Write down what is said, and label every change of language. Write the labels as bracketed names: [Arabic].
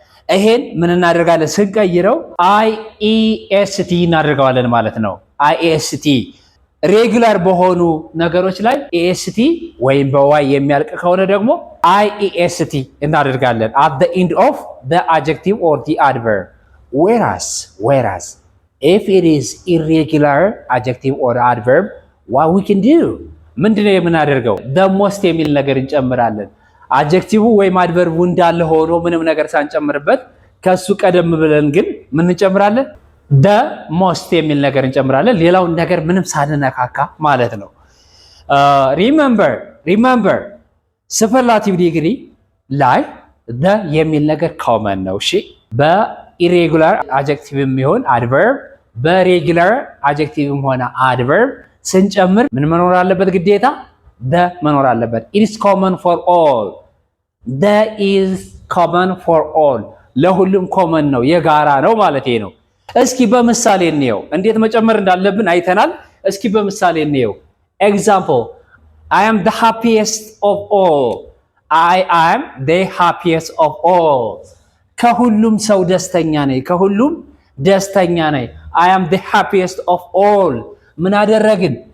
[Amharic] ይሄን ምን እናደርጋለን? ስንቀይረው iest እናደርገዋለን ማለት ነው። iest ሬጉላር በሆኑ ነገሮች ላይ est ወይም በዋይ የሚያልቅ ከሆነ ደግሞ iest እናደርጋለን [English] at the end of the adjective or the adverb. Whereas if it is irregular adjective or adverb, what we can do? [Amharic] ምንድነው የምናደርገው? [English] the most [Amharic] የሚል ነገር እንጨምራለን። አድጀክቲቭ ወይም አድቨርቡ እንዳለ ሆኖ ምንም ነገር ሳንጨምርበት ከሱ ቀደም ብለን ግን ምን እንጨምራለን? [English] the most [Amharic] የሚል ነገር እንጨምራለን። ሌላውን ነገር ምንም ሳንነካካ ማለት ነው። [English] remember [Amharic] ሱፐርላቲቭ ዲግሪ ላይ the የሚል ነገር ኮመን ነው። እሺ በኢሬጉላር አድጀክቲቭም ይሁን አድቨርብ፣ በሬጉላር አድጀክቲቭም ሆነ አድቨርብ ስንጨምር ምን መኖር አለበት? ግዴታ [English] the [Amharic] መኖር አለበት። [English] it is common for all. the is common for all [Amharic] ለሁሉም ኮመን ነው፣ የጋራ ነው ማለት ነው። እስኪ በምሳሌ እንየው። እንዴት መጨመር እንዳለብን አይተናል። እስኪ በምሳሌ እንየው። [English] example I am the happiest of all. I am the happiest of all. [Amharic] ከሁሉም ሰው ደስተኛ ነኝ፣ ከሁሉም ደስተኛ ነኝ። [English] I am the happiest of all. [Amharic] ምን አደረግን?